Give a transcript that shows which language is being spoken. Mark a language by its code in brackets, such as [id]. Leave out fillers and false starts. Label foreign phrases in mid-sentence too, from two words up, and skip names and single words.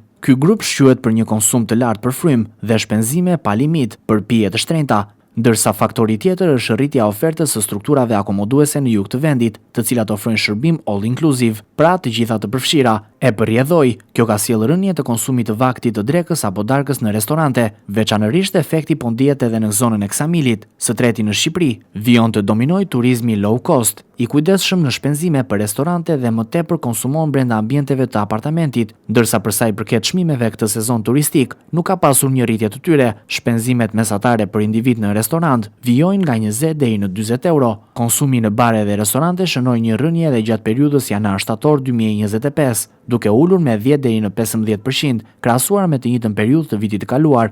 [sq] Ky grup shquhet për një konsum të lartë për frymë dhe shpenzime pa limit për pije të shtrenjta, ndërsa faktori tjetër është rritja e ofertës së strukturave akomoduese në jug të vendit, të cilat ofrojnë shërbim [en] all inclusive, [sq] pra të gjitha të përfshira. E përrjedhoi, kjo ka sjellë rënje të konsumit të vaktit të drekës apo darkës në restorante, veçanërisht efekti po ndihet edhe në zonën e Ksamilit. Së treti në Shqipëri, vijon të dominoj turizmi [en] low cost, [sq] i kujdesshëm në shpenzime për restorante dhe më tepër konsumon brenda ambienteve të apartamentit, ndërsa për sa i përket çmimeve këtë sezon turistik, nuk ka pasur një rritje të tyre. Shpenzimet mesatare për individ në restorant vijojnë nga 20 deri në 40 euro. Konsumi në bare dhe restorante shënoi një rënje edhe gjatë periudhës janar-shtator 2025, duke ulur me 10 deri në 15% krahasuar me të njëjtën periudhë të vitit të kaluar.